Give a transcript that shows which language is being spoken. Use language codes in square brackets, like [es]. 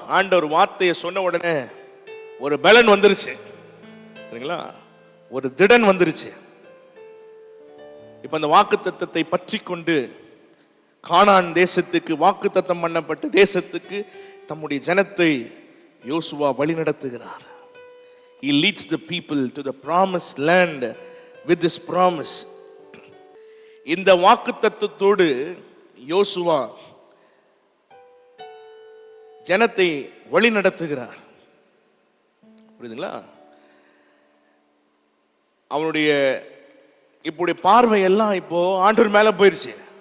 [ta] ஆண்டவர் வார்த்தையை சொன்ன உடனே ஒரு பலன் வந்துருச்சு. சரிங்களா? ஒரு திடன் வந்துருச்சு. இப்ப அந்த வாக்குத்தத்தத்தை பற்றி கொண்டு கானான் தேசத்துக்கு, வாக்குத்தத்தம் பண்ணப்பட்ட தேசத்துக்கு தம்முடைய ஜனத்தை யோசுவா வழி நடத்துகிறார். [en] He leads the people to the promised land with this promise. [ta] இந்த வாக்குத்தத்தத்தோடு யோசுவா ஜனத்தை வழி நடத்துகிறார். புரியுதுங்களா? அவனுடைய இப்போடைய பார்வை எல்லாம் இப்போ ஆண்டவர் மேல போயிருச்சு.